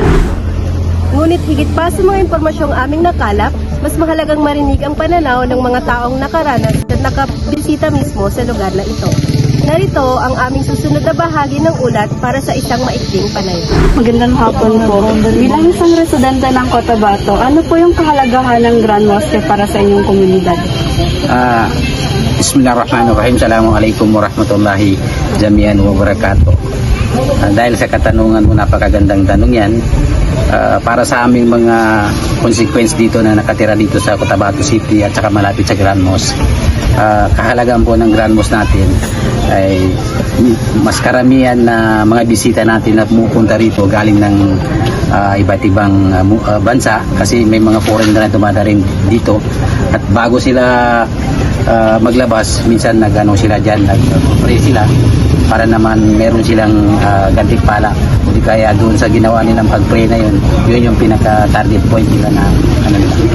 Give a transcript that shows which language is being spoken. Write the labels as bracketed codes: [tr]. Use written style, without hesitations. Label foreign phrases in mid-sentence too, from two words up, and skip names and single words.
[tl] Ngunit higit pa sa mga impormasyong aming nakalap, mas mahalagang marinig ang pananaw ng mga taong nakaranas at nakabisita mismo sa lugar na ito. Narito ang aming susunod na bahagi ng ulat para sa isang maikling panay. Magandang hapon po. Bilang isang residente ng Cotabato, ano po yung kahalagahan ng Grand Mosque para sa inyong komunidad? [ar] بسم الله الرحمن الرحيم. السلام عليكم ورحمة الله جميعا وبركاته. [tl] Dahil sa katanungan mo, napakagandang tanong yan. Para sa aming mga consequence dito na nakatira dito sa Cotabato City at saka malapit sa Grand Mosque, kahalagaan po ng Grand Mosque natin ay mas karamihan na mga bisita natin na pumupunta rito galing ng iba't ibang bansa, kasi may mga foreigner na dumadating dito at bago sila maglabas, minsan nagano sila dyan, nag-pray sila para naman meron silang gantimpala, hindi kaya doon sa ginawa nilang pag-pray na yun yung pinaka- [en] target point [tl] nila na ano nila.